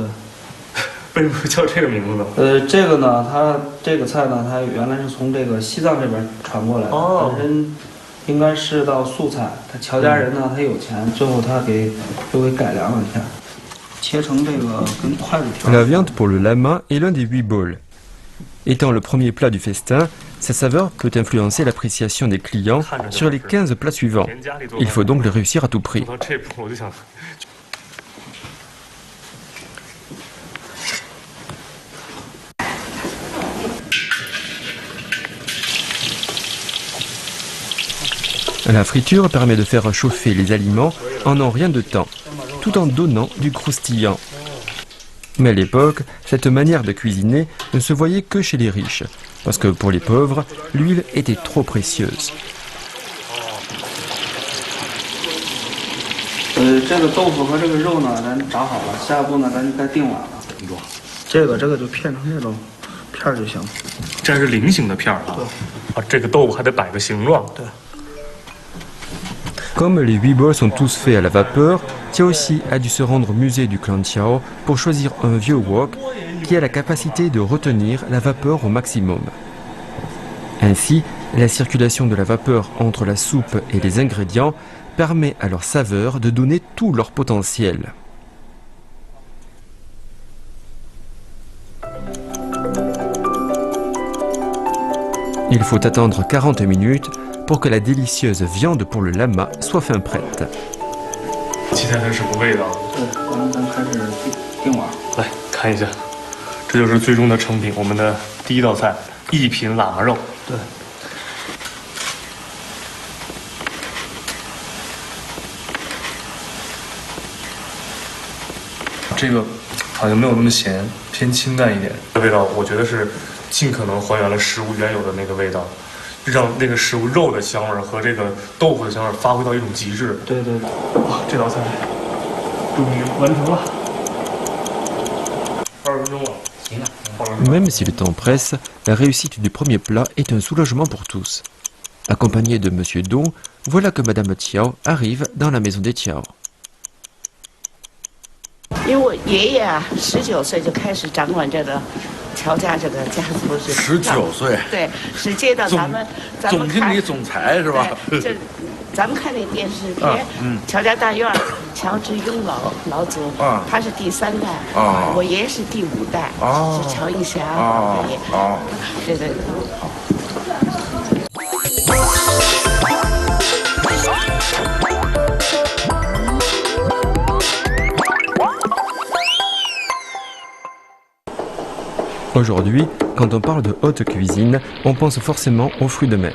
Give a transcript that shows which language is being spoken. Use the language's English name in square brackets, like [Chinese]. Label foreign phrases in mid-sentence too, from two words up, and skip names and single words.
[Chinese] 为什么叫这个名字呢？这个呢，它这个菜呢，它原来是从这个西藏这边传过来的，本身应该是道素菜。他乔家人呢，他有钱，最后他又给改良了一下，切成这个跟筷子条。 [French] La viande pour le lama est l'un des 8 bols. Étant le premier plat du festin, sa saveur peut influencer l'appréciation des clients sur les 15 plats suivants. Il faut donc le réussir à tout prix. La friture permet de faire chauffer les aliments en un rien de temps, tout en donnant du croustillant. Mais à l'époque, cette manière de cuisiner ne se voyait que chez les riches, parce que pour les pauvres, l'huile était trop précieuse. [Chinese] 这个豆腐和这个肉呢，咱炸好了，下一步呢，咱就该定碗了。这个就片成那种片就行。这还是菱形的片啊。对。啊，这个豆腐还得摆个形状。对。 [French] Comme les 8 bols sont tous faits à la vapeur, Xiaoxi a dû se rendre au musée du clan Qiao pour choisir un vieux wok qui a la capacité de retenir la vapeur au maximum. Ainsi, la circulation de la vapeur entre la soupe et les ingrédients permet à leur saveur de donner tout leur potentiel. Il faut attendre 40 minutes pour que la délicieuse viande pour le lama soit fin prête. [Chinese] 期待它是什么味道？对，完了咱开始定碗。来看一下，这就是最终的成品，我们的第一道菜——一品喇嘛肉。对。这个好像没有那么咸，偏清淡一点。这味道我觉得是尽可能还原了食物原有的那个味道。让那个食物肉的香味和这个豆腐的香味发挥到一种极致。对对对，哇，这道菜终于完成了，20分钟了。行了。 [French] Même si le temps presse, la réussite du premier plat est un soulagement pour tous. Accompagné de Monsieur Dong, voilà que Madame Qiao arrive dans la maison des Qiao. [Chinese] 因为我爷爷啊，19岁就开始掌管这个乔家这个家族是。 19岁。对，是接到咱们总经理总裁是吧？这，咱们看那电视片，乔家大院，乔致庸老祖，他是第3代，我爷爷是第5代，是乔映霞爷爷，对对。 [French] Aujourd'hui, quand on parle de haute cuisine, on pense forcément aux fruits de mer.